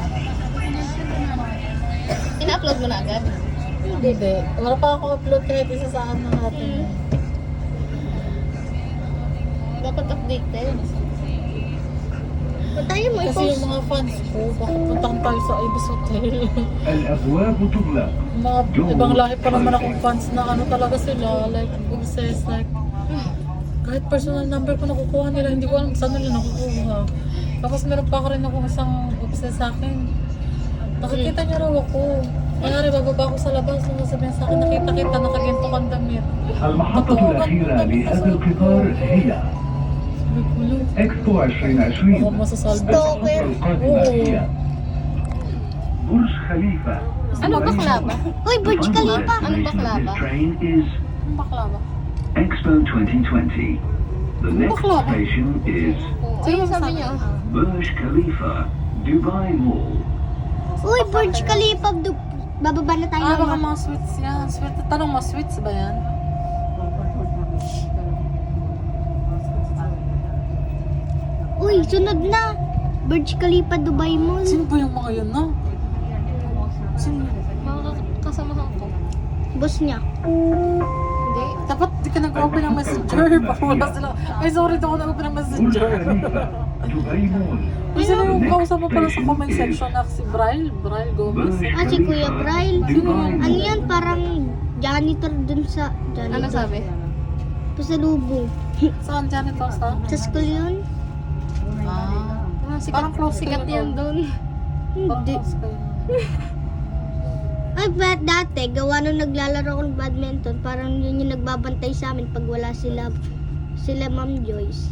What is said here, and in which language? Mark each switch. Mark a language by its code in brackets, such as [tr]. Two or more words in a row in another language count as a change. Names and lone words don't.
[tl] Ina-upload mo na agad? Hindi. Wala pa ako upload kahit isa sa ano natin. Dapat updated. Ba't tayo mo Kasi yung i-post? mga fans ko, bakit puntahan tayo sa Ibis Hotel? [ar] الأبواب تغلق. [tl] Mga ibang lahi pa naman akong fans na ano talaga sila, [en] like obsessed, [tl] like kahit personal number ko nakukuha nila, hindi ko alam saan nila nakukuha. Tapos meron pa rin ako isang obsessed sa akin. Nakikita niya raw ako. Kaya bababa ako sa labas, nung sabihin sa akin, nakita nakaginto kang damit. [ar] المحطة الأخيرة لهذا القطار هي إكسبو 2020. [tl] Ako masasalbi. Stalker. [ar] القادمة هي برج خليفة. [tl] Ano bakla ba? Uy, Burj [en] The final Khalifa. [tl] Ano [en] destination [tl] bakla [en] of [tl] ba? [en] this train is [tl] Ang bakla ba? [en] Expo 2020. The next [tl] bakla ba? [en] station is [tl] Ayun sabi niya. Burj Khalifa, Dubai Mall. Uy, Burj Khalifa. Bababa na tayo. Baka Mama. mga sweets yan. Sweet. Tanong mo, sweets ba yan? Uy, sunod na. Burj Khalifa, Dubai Mall. Sino ba yung mga yun, no? Sino? Mga kasamahan ko. Boss niya. Hindi. Dapat di ka nag-open ng messenger. Baka wala sila. Ay, sorry, di ako nag-open ng [ar] برج [tl] messenger. [ar] خليفة، دبي مول. [tl] Uy, sino yung kausap mo pala sa comment section na si Braille Gomez? [ar] برج [tl] Ah, si Kuya [ar] خليفة، [tl] Braille. [ar] دبي [tl] Ano [ar] مول. [tl] yan? Parang janitor dun sa... Ano Janitor. sabi? Pasalubong. Saan janitor sa? Sa school yun? Ah, Sikat, parang close sikat kayo yan doon. parang Hindi. close kayo. Ay, but dati, gawa nung naglalaro ako ng badminton, parang yun yung nagbabantay sa amin pag wala sila Ma'am Joyce.